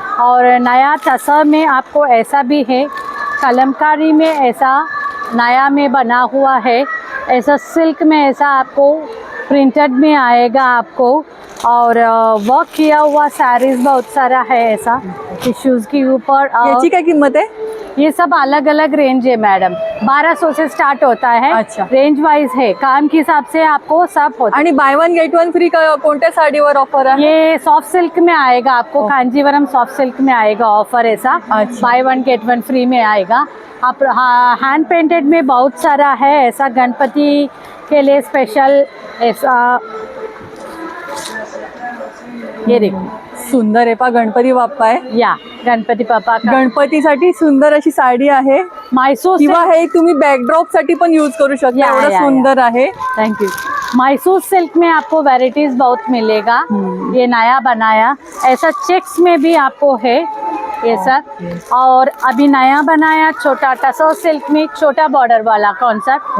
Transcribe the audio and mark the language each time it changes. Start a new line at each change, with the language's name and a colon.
Hindi: और नया तसर में आपको ऐसा भी है, कलमकारी में ऐसा नया में बना हुआ है, ऐसा सिल्क में ऐसा आपको प्रिंटेड में आएगा आपको, और वर्क किया हुआ साड़ीज बहुत सारा है ऐसा टिश्यूज के ऊपर.
Marathi: याची काय किंमत आहे?
Hindi: ये सब अलग अलग रेंज है मैडम. 1200 से स्टार्ट होता है. अच्छा. रेंज वाइज है, काम के हिसाब से आपको सब होता है.
Marathi: आणि
English: buy 1 get 1 free
Marathi: कोणत्या साडीवर ऑफर आहे?
Hindi: ये सॉफ्ट सिल्क में आएगा आपको, कांजीवरम सॉफ्ट सिल्क में आएगा ऑफर ऐसा. अच्छा.
English: buy 1 get 1 free
Hindi: में आएगा. आप हैंड पेंटेड में बहुत सारा है ऐसा, गणपति के लिए स्पेशल ऐसा. ये देखो
Marathi: सुंदर आहे पहा, गणपती बाप्पा आहे.
Hindi: या गणपति पापा का
Marathi: गणपतीसाठी सुंदर अशी साडी आहे,
Hindi: मैसूर
Marathi: किंवा हे तुम्ही बॅकड्रॉप साठी पण यूज करू शकता. या, एवढं या, सुंदर आहे.
English: Thank you.
Hindi: मैसूर सिल्क में आपको वैरायटीज बहुत मिलेगा. ये नया बनाया ऐसा चेक्स में भी आपको है ये सब. और अभी नया बनाया छोटा टसर सिल्क में छोटा बॉर्डर वाला कॉन्सेप्ट,